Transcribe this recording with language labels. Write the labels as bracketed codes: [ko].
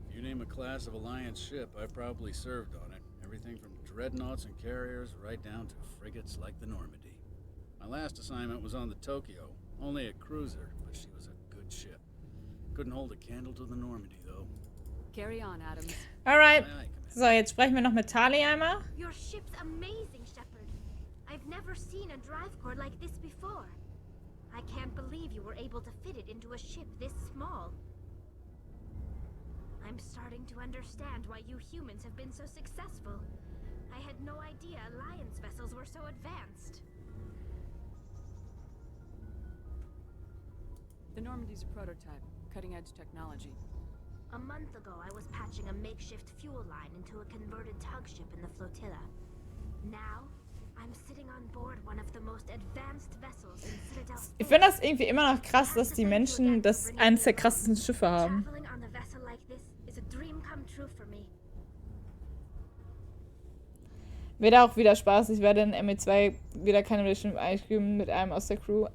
[en] If you name a class of Alliance ship, I've probably served on it. Everything from dreadnoughts and carriers right down to frigates like the Normandy. My last assignment was on the Tokyo, only a cruiser, but she was a good ship. Couldn't hold a candle to the Normandy, though. Carry on, Adams. Alright. [de] So, jetzt sprechen wir noch mit Tali einmal. [en] Your ship's amazing, Shepard. I've never seen a drive core like this before. I can't believe you were able to fit it into a ship this small. I'm starting to understand why you humans have been so successful. I had no idea Alliance vessels were so advanced. The Normandy's a prototype, cutting-edge technology. A month ago, I was patching a makeshift fuel line into a converted tug ship in the flotilla. Now, I'm sitting on board one of the most advanced vessels in Citadel. [de] Ich finde das irgendwie immer noch krass, dass die Menschen das eines der krassesten Schiffe haben. [en] Traveling on a vessel like this is a dream come true for me. [de] Wird auch wieder Spaß. Ich werde in ME2 wieder keine Relationship einfügen mit einem aus der Crew.